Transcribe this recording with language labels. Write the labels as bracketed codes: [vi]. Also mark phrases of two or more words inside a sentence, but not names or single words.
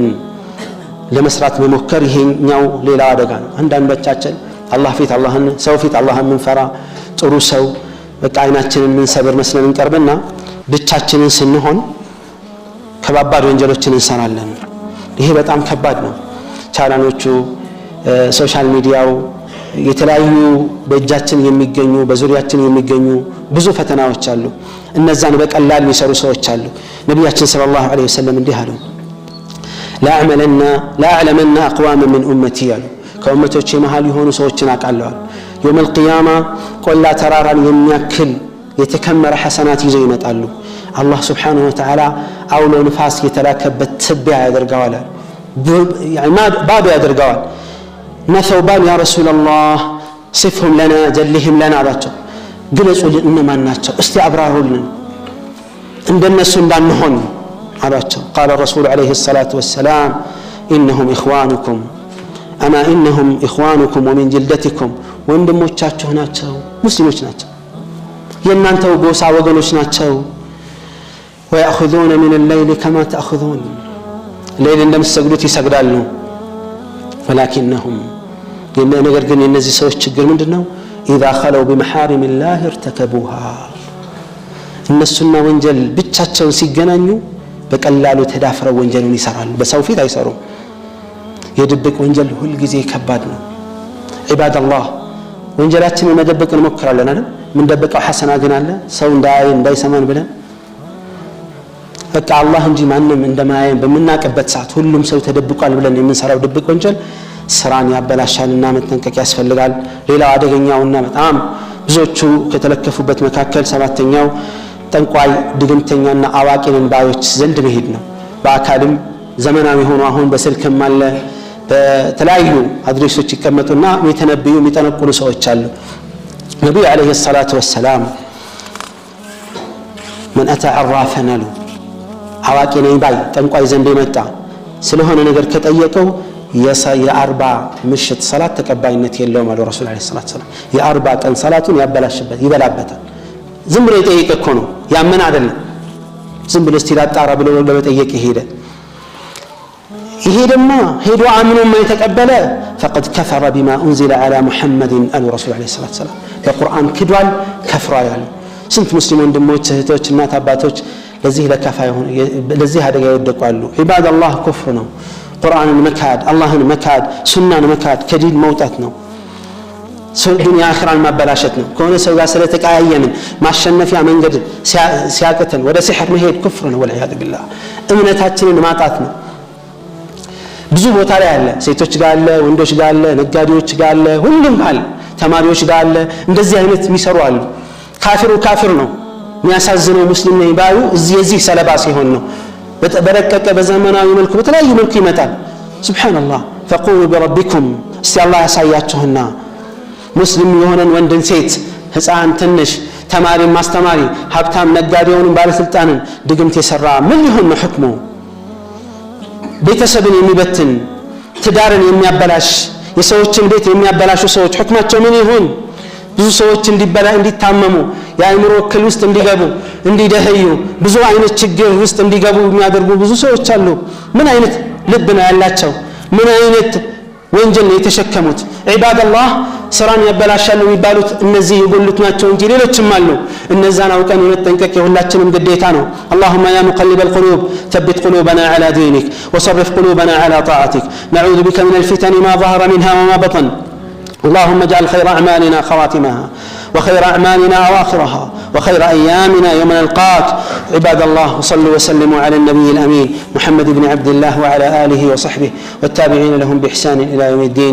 [am] ለመስራት መሞከር ይሄኛው ሌላ አደጋ ነው አንዳንዶቻችን አላህ ፊት አላህን ሰው ፊት አላህን ምንፈራ ጥሩ ሰው በቃ አይናችንን ምንሰብር መስለን እንቀርብና ብቻችንን ስንሆን ከባባድ ወንጀሎችን እንሰራለን ይሄ በጣም ከባድ ነው ቻናሎቹ ሶሻል ሚዲያው የተለያዩ በእጃችን የሚገኙ በዙሪያችን የሚገኙ ብዙ ፈተናዎች አሉ እነዛን በቀላል የሚሰሩ ሰዎች አሉ ነብያችን [ar] صلى الله عليه وسلم [am] እንዲህ አሉ [ar] لا أعلمن أقوام من أمتي [am] አሉ ከኡመቶቼ መሃል የሆኑ ሰዎችን አቃለዋል [ar] يوم القيامة [am] ቆላ ተራራን የሚያክል የተከመረ ሐሰናት ይዘው ይመጣሉ አላህ [ar] سبحانه وتعالى [am] አውሎ ንፋስ የተላከበት ትቢያ ያደርጋዋል ባዶ ያደርጋዋል [ar] نثوبان يا رسول الله صفهم لنا جلهم لنا [am] አላቸው ግለጹልን እነማን ናቸው እስቲ አብራሩልን እንደነሱ እንዳንሆን አላቸው [ar] قال الرسول عليه الصلاة والسلام إنهم إخوانكم أما إنهم إخوانكم ومن جلدتكم [am] ወንድሞቻችሁ ናቸው ሙስሊሞች ናቸው የእናንተው ጎሳ ወገኖች ናቸው [ar] ويأخذون من الليل كما تأخذون ليل [am] እንደምትሰግዱት ይሰግዳሉ [ar] ولكنهم [am] ነገር ግን እነዚህ ሰዎች ችግር ምንድነው [ar] اذا خلوا بمحارم الله ارتكبوها [am] እነሱና ወንጀል ብቻቸውን ሲገናኙ በቀላሉ ተዳፍረው ወንጀልን ይሰራሉ በሰው ፊት አይሰሩም የድብቅ ወንጀል ሁሉ ጊዜ ከባድ ነው [ar] عباد الله [am] ወንጀላችንን መደበቅ እንሞክራለን አይደል ምን ደበቀው ሐሰና ግን አለ ሰው እንዳይሰማን ብለን በቃ አላህ እንጂ ማንንም እንደማያየን በመናቀበት ሰዓት ሁሉም ሰው ተደብቋል ብለን የምንሰራው ድብቅ ወንጀል ስራን ያበላሻልና መጠንቀቅ ያስፈልጋል ሌላው አደገኛውና በጣም ብዙዎቹ ከተለከፉበት መካከል ሰባተኛው ጠንቋይ ድግምተኛና አዋቂንን ባዮች ዘንድ መሄድ ነው በአካልም ዘመናዊ ሆኖ አሁን በስልክም አለ በተለያዩ አድሬሶች ይቀመጡና የተነብዩ የሚጠነቁሉ ሰዎች አሉ ነብዩ [ar] عليه الصلاة والسلام من اتى عرافا له [am] አዋቂ ነኝ ባይ ጠንቋይ ዘንድ የመጣ ስለሆነ ነገር ከጠየቀው የአርባ ምሽት ሰላት ተቀባይነት የለውም አለ ረሱል [ar] عليه الصلاة والسلام [am] የአርባ ቀን ሰላቱን ያበላሽበት ይበላበታል ዝም ብሎ የጠየቀ እኮ ነው ያመን አይደለም ዝም ብሎ እስቲላጣራ ብሎ ለመጠየቅ ይሄ ደግሞ ሄዶ አምኖ የማይተቀበለ [ar] فقد كفر بما انزل على محمد ال رسول عليه الصلاه والسلام [am] በቁርአን ክዷል ከፍሯል ያለ ስንት ሙስሊም ወንድሞች እህቶች እናት አባቶች ለዚህ አደጋ ይወደቃሉ [ar] عباد الله [am] كفر ነው ቁርአንን መካድ አላህን መካድ ሱናን መካድ ከዲን መውጣት ነው ዱንያ አኺራን ማበላሸት ነው ከሆነ ሰው ጋር ስለተቀያየምን ማሸነፊያ መንገድ ሲያቀተን ወደ ሲህር መሄድ ኩፍር ነው [ar] والعياذ بالله [am] እምነታችንን ማጣት ነው ብዙ ቦታ ላይ አለ ሴቶች ጋር አለ ወንዶች ጋር አለ ነጋዴዎች ጋር አለ ሁሉም አለ ተማሪዎች ጋር አለ እንደዚህ አይነት የሚሰሩ አሉ ካፊር ነው የሚያሳዝነው ሙስሊም ነኝ ባዩ እዚህ ሰለባ ሲሆን ነው በረቀቀ በዘመናዊ መልኩ በተለያዩ መልኩ ይመጣል ሱብሃንአላህ [ar] فقولوا بربكم [am] እስቲ አላህ ያሳያችሁና ሙስሊም የሆነን ወንድን ሴት ህፃን ትንሽ ተማሪን ማስተማሪ ሀብታም ነጋዴውን ባለስልጣንን ድግምት የሰራ ምን ሊሆን ነው ህክሙ? ቤተሰብን የሚበትን ትዳርን የሚያበላሽ የሰዎችን ቤት የሚያበላሹ ሰዎች ህክማቸው ምን ይሁን? ብዙ ሰዎች እንዲታመሙ የአእምሮ እክል ውስጥ እንዲገቡ እንዲደህዩ ብዙ አይነት ችግር ውስጥ እንዲገቡ የሚያደርጉ ብዙ ሰዎች አሉ። ምን አይነት ልብ ነው ያላቸው? ምን አይነት ወንጀል ነው የተሸከሙት? ዒባደላህ ስራን ያበላሻሉ የሚባሉት እነዚህ የጎሉት ናቸው እንጂ ሌሎችም አሉ። እነዛን አውቀን መጠንቀቅ የሁላችንም ግዴታ ነው። [ar] اللهم يا مقلب القلوب ثبت قلوبنا على دينك وصرف قلوبنا على طاعتك نعوذ بك من الفتن ما ظهر منها وما بطن اللهم اجعل خير أعمالنا خواتمها وخير أعمالنا أواخرها وخير أيامنا يوم نلقاك. عباد الله صلوا وسلموا على النبي الأمين محمد بن عبد الله وعلى آله وصحبه والتابعين لهم بإحسان إلى يوم الدين.